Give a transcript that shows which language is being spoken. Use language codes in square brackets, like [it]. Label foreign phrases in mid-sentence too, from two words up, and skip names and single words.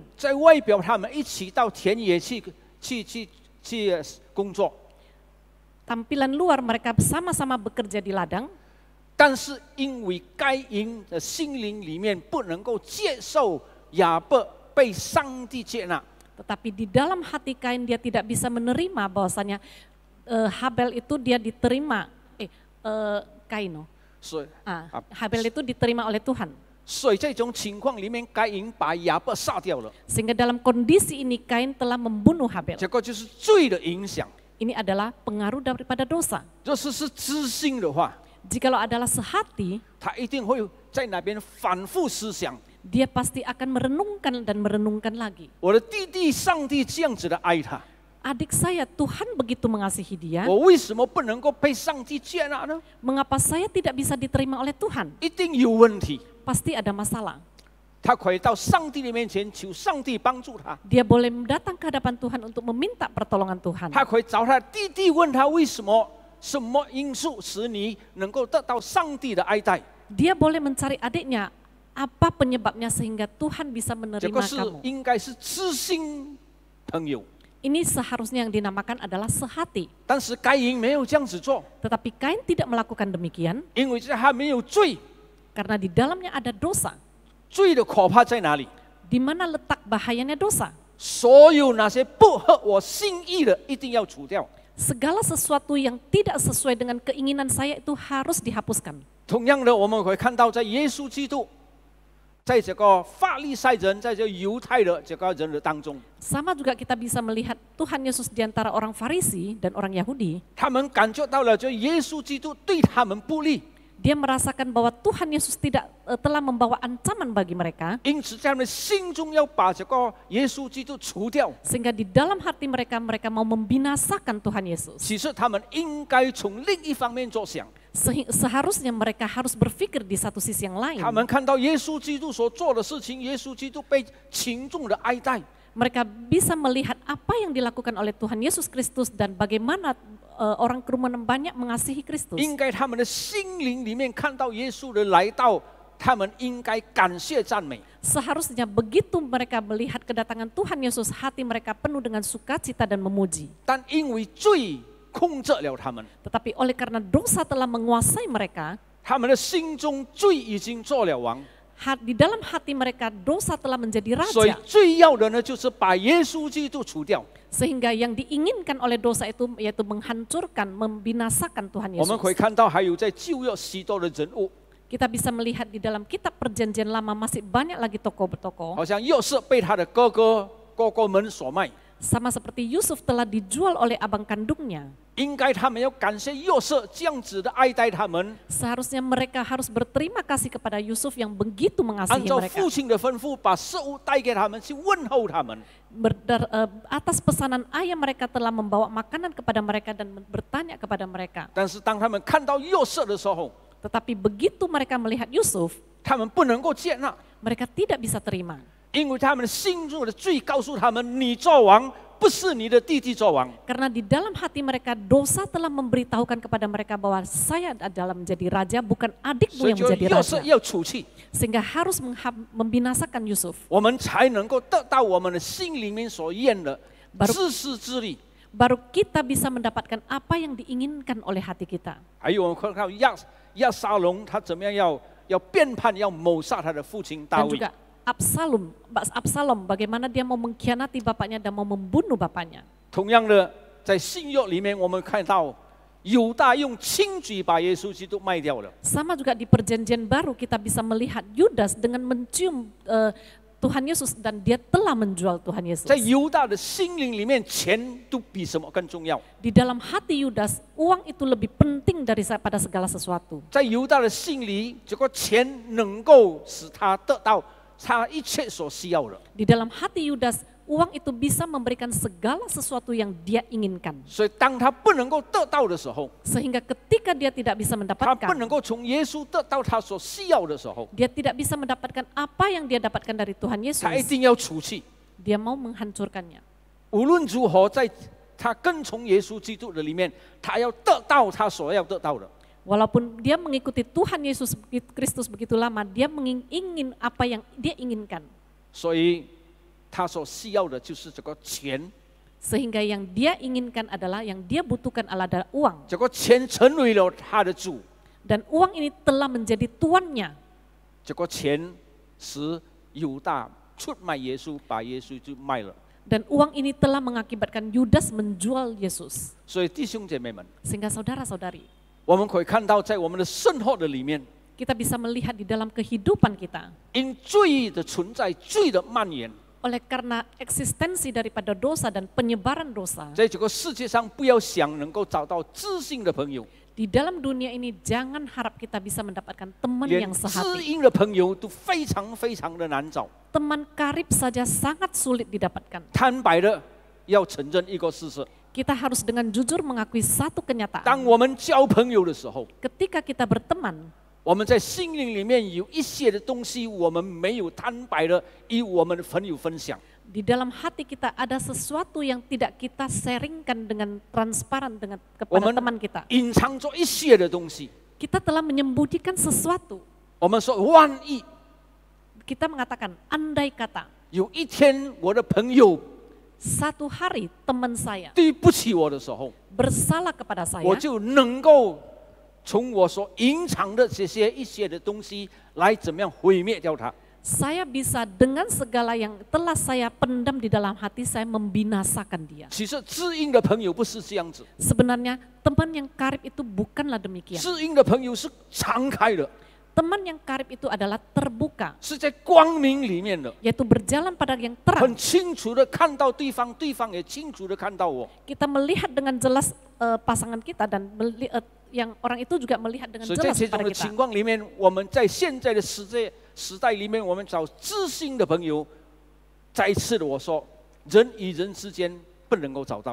[zh] 在外表他们一起到田野去工作。 [id] Tampilan luar mereka sama-sama bekerja di ladang. [zh] 但是因为该隐的心灵里面不能够接受亚伯被上帝接纳， [id] Tetapi di dalam hati Kain dia tidak bisa menerima bahwasanya Habel itu dia diterima, Kaino. [zh] 所以 [id] Habel itu diterima oleh Tuhan. [zh] 所以在这种情况里面，该隐把亚伯杀掉了， [id] Sehingga dalam kondisi ini Kain telah membunuh Habel. [zh] 这个就是罪的影响。 [id] Ini adalah pengaruh daripada dosa. [zh] 若是知心的话， [id] Jikalau adalah sehati, [zh] 他一定会在那边反复思想。 [id] dia pasti akan merenungkan dan merenungkan lagi. [zh] 我的弟弟，上帝这样子的爱他， [id] Adik saya, Tuhan begitu mengasihi dia, [zh] 我为什么不能够被上帝接纳呢？ [id] mengapa saya tidak bisa diterima oleh Tuhan? [zh] 一定有问题。 [id] Pasti ada masalah. [zh] 他可以到上帝的面前求上帝帮助他， [id] Dia boleh datang ke hadapan Tuhan untuk meminta pertolongan Tuhan. [zh] 他可以找他弟弟问他为什么，什么因素使你能够得到上帝的爱戴。 [id] Dia boleh mencari adiknya, apa penyebabnya sehingga Tuhan bisa [zh] 这 [id] menerima [zh] 个是 [id] kamu. [zh] 应该是知心朋友， [id] Ini seharusnya yang dinamakan adalah sehati. [zh] 但是该隐没有这样子做， [id] Tetapi Kain tidak melakukan demikian [zh] 因为他没有罪。 [id] karena di dalamnya ada dosa. [zh] 罪的可怕在哪里？ [id] Di mana letak bahayanya dosa? [zh] 所有那些不合我心意的，一定要除掉。 [id] Segala sesuatu yang tidak sesuai dengan keinginan saya itu harus dihapuskan. [zh] 同样的，我们会看到在耶稣基督，在这个法利赛人，在这犹太的这个人的当中， [id] Sama juga kita bisa melihat Tuhan Yesus di antara orang Farisi dan orang Yahudi. [zh] 他们感觉到了，这耶稣基督对他们不利， [id] Dia merasakan bahwa Tuhan Yesus telah membawa ancaman bagi mereka. [zh] 因此在他们心中要把这个耶稣基督除掉。 [id] Sehingga di dalam hati mereka mau membinasakan Tuhan Yesus. [zh] 其实他们应该从另一方面着想， [id] Seharusnya mereka harus berpikir di satu sisi yang lain. [zh] 他们看到耶稣基督所做的事情，耶稣基督被群众的爱戴， [id] Mereka bisa melihat apa yang dilakukan oleh Tuhan Yesus Kristus dan bagaimana orang kerumunan banyak mengasihi Kristus. [zh] 应该他们的心灵里面看到耶稣的来到，他们应该感谢赞美。 [id] Seharusnya begitu mereka melihat kedatangan Tuhan Yesus, hati mereka penuh dengan sukacita dan memuji. [zh] 但因为罪控制了他们， [id] Tetapi oleh karena dosa telah menguasai mereka, [zh] 他们的心中罪已经做了王， [id] di dalam hati mereka dosa telah menjadi [zh] 所以 [id] raja. [zh] 最要的呢，就是把耶稣基督除掉。 [id] Sehingga yang diinginkan oleh dosa itu yaitu menghancurkan, membinasakan Tuhan [zh] 我们 [id] Yesus. [zh] 可以看到，还有在旧约许多的人物， [id] Kita bisa melihat di dalam kitab perjanjian lama masih banyak lagi tokoh-tokoh. [zh] 好像约瑟被他的哥哥们所卖， [id] Sama seperti Yusuf telah dijual oleh abang kandungnya. [zh] 应该他们要感谢约瑟这样子的爱戴他们， [id] Seharusnya mereka harus berterima kasih kepada Yusuf yang begitu [zh] 按 [id] mengasihi [zh] 照 [id] mereka. [zh] 父亲的吩咐，把食物带给他们，去问候他们。 [id] Atas pesanan ayah mereka telah membawa makanan kepada mereka dan bertanya kepada mereka. [zh] 但是当他们看到约瑟的时候， [id] Tetapi begitu mereka melihat Yusuf, [zh] 他们不能够接纳， [id] mereka tidak bisa terima. [zh] 因为他们心中的罪告诉他们：你做王，不是你的弟弟做王。 [id] Karena di dalam hati mereka dosa telah memberitahukan kepada mereka bahwa saya adalah menjadi raja, bukan adikmu [zh] 所以 [id] yang [zh] 就 [id] menjadi [zh] 约瑟 [id] raja. [zh] 要除去， [id] Sehingga harus membinasakan Yusuf. [zh] 我们才能够得到我们的心里面所愿的 [id] Baru- [zh] 自私自利。 [id] Baru kita bisa mendapatkan apa yang diinginkan oleh hati kita. [zh] 还有我们看到亚沙龙他怎么样要变叛，要谋杀他的父亲大 [id] Dan [zh] 卫。 [id] juga Absalom, bagaimana dia mau mengkhianati bapaknya dan mau membunuh bapaknya. [zh] 同样的，在新约里面，我们看到犹大用轻举把耶稣基督卖掉了。 [id] Sama juga di perjanjian baru kita bisa melihat Yudas dengan mencium Tuhan Yesus dan dia telah menjual Tuhan Yesus. [zh] 在犹大的心灵里面，钱都比什么更重要。 [id] Di dalam hati Yudas, uang itu lebih penting daripada segala sesuatu. [zh] 在犹大的心里，这个钱能够使他得到他一切所需要的。 [id] Di dalam hati Yudas, uang itu bisa memberikan segala sesuatu yang dia inginkan. [zh] 所以，当他不能够得到的时候， [id] Sehingga ketika dia tidak bisa [zh] 他不能 [id] mendapatkan, [zh] 够从耶稣得到他所需要的时候， [id] dia tidak bisa mendapatkan apa yang dia dapatkan dari Tuhan [zh] 他一 [id] Yesus, [zh] 定要除去。 [id] dia mau menghancurkannya. [zh] 无论如何，在他跟从耶稣基督的里面，他要得到他所要得到的。 [id] Walaupun dia mengikuti Tuhan Yesus Kristus begitu lama, dia ingin apa yang dia inginkan. [zh] 所以，他所需要的就是这个钱。 [id] Sehingga yang dia inginkan adalah, yang dia butuhkan adalah uang. [zh] 这个钱成为了他的主， [id] Dan uang ini telah menjadi tuannya. [zh] 这个钱使犹大出卖耶稣，把耶稣就卖了。 [id] Dan uang ini telah mengakibatkan Yudas menjual Yesus. [zh] 所以弟兄姐妹们， [id] Sehingga saudara-saudari, [zh] 我们可以看到，在我们的生活的里面， [id] kita bisa melihat di dalam kehidupan kita. [zh] 因罪的存在、罪的蔓延， [id] Oleh karena eksistensi daripada dosa dan penyebaran dosa, [zh] 在这个世界上，不要想能够找到知心的朋友， [id] di dalam dunia ini jangan harap kita bisa mendapatkan teman [zh] 连 [id] yang [zh] 知 [id] sehati. [zh] 音的朋友都非常非常的难找。 [id] Teman karib saja sangat sulit didapatkan. [zh] 坦白的要承认一个事实： [id] Kita harus dengan jujur mengakui satu [zh] 当 [id] kenyataan. [zh] 我们交朋友的时候， [id] Ketika kita berteman, [zh] 我们在心灵里面有一些的东西，我们没有坦白的与我们的朋友分享。 [id] Di dalam hati kita ada sesuatu yang tidak kita sharingkan dengan transparan dengan kepada teman kita. [zh] 隐藏着一些的东西。 [id] Kita telah menyembunyikan sesuatu. [zh] 我们说，万一 [id] Kita mengatakan, andai kata [zh] 有一天我的朋友 [id] satu hari teman saya [zh] 对不起我的时候， [id] bersalah kepada saya, [zh] 我就能够从我所隐藏的这些一些的东西来怎么样毁灭掉它。 [id] saya bisa dengan segala yang telah saya pendam di dalam hati saya membinasakan dia. [zh] 其实知音的朋友不是这样子， [id] Sebenarnya teman yang karib itu bukanlah demikian. [zh] 知音的朋友是敞开的， [id] Teman yang karib itu adalah terbuka, [zh] 是在光明里面的， [id] yaitu berjalan pada yang terang. [zh] 很清楚的看到对方，对方也清楚的看到我。 [id] Kita melihat dengan jelas pasangan kita dan yang orang itu juga melihat dengan [zh] 所以在 [id] jelas [zh] 这种 [id] kepada [zh] 的 [id] kita. [zh] 情况里面，我们在现在的时代里面，我们找知心的朋友，再一次的我说，人与人之间不能够找到，